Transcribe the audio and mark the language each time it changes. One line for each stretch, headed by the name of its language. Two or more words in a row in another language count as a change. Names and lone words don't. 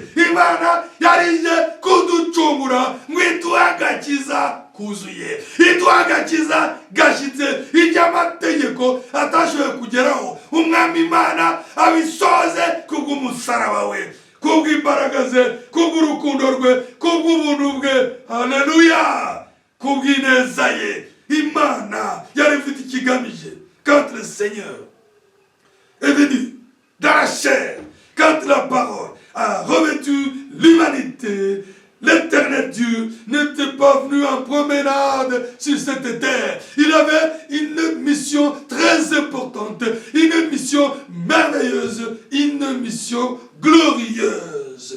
Kinyarwanda: Imana yarije kuducungura ngo iduhe agakiza kuzuye, iduhe agakiza gashyitse, ibyo amategeko atashoboye kugeraho umwami Imana abisoze kubw'umusaraba we, kubw'imbaraga ze, kubw'urukundo rwe, kubw'ubuntu bwe. Haleluya! Kubw'ineza ye. Imana yari ifite ikigamije.
French: Quand le Seigneur est venu dans la chair, quand la parole a revêtu l'humanité, l'Éternel Dieu n'était pas venu en promenade sur cette terre. Il avait une mission très importante, une mission merveilleuse, une mission glorieuse.